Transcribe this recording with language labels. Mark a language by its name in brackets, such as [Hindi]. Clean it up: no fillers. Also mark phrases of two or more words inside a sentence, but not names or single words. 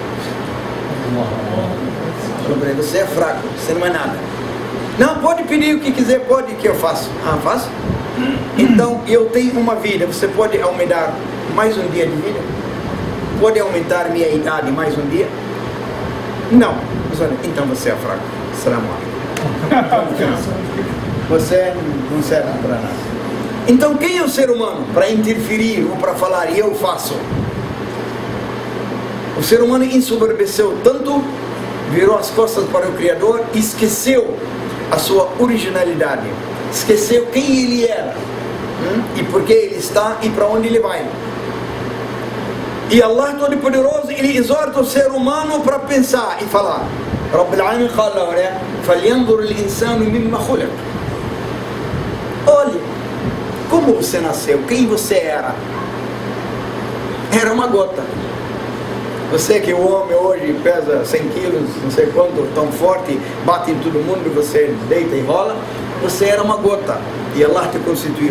[Portuguese] Falou para ele: você é fraco, você não é nada. Não, pode pedir o que quiser, pode, que eu faço. Ah, faço? Então eu tenho uma vida, você pode aumentar mais um dia de vida? Pode aumentar minha idade mais um dia? Não. Então você é fraco. [Arabic] سلام عليكم. [Portuguese] Você não serve para nada. Então quem é o ser humano para interferir ou para falar e eu faço? O ser humano ensoberbeceu tanto, virou as costas para o Criador, esqueceu a sua originalidade, esqueceu quem ele era, e por que ele está e para onde ele vai. E Allah Todo-Poderoso, ele exorta o ser humano para pensar e falar. [Arabic] رب العالمين [Portuguese] fala, né? [Arabic] فَلْيَنْظُرِ الْإِنسَانُ مِمَّا خُلِقَ. [Portuguese] Olhe, como você nasceu, quem você era. Era uma gota. Você que o homem hoje pesa 100 quilos, não sei quanto, tão forte, bate em todo mundo, você deita e rola, você era uma gota, e Allah te constituiu.